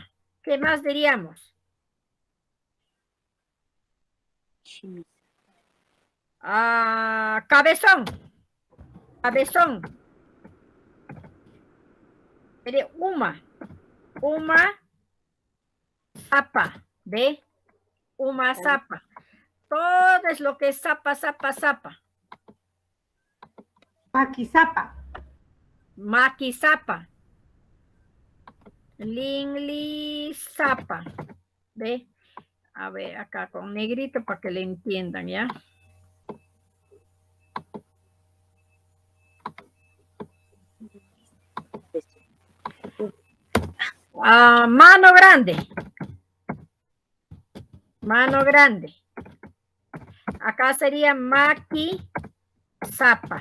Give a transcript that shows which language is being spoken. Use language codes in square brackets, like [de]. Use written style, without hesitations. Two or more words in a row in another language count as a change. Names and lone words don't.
[es] ¿Qué más diríamos? Cabezón. Cabezón. Sería uma. [qu] Uma zapa. ¿Ve? Uma zapa. [es] Todo es lo que es zapa, zapa, zapa. [qu] Paquizapa. Maquisapa. Linlisapa. [es] ¿Ve? A ver, acá con negrito para que le entiendan, ¿ya? Mano grande. Mano grande. Acá sería Maquisapa.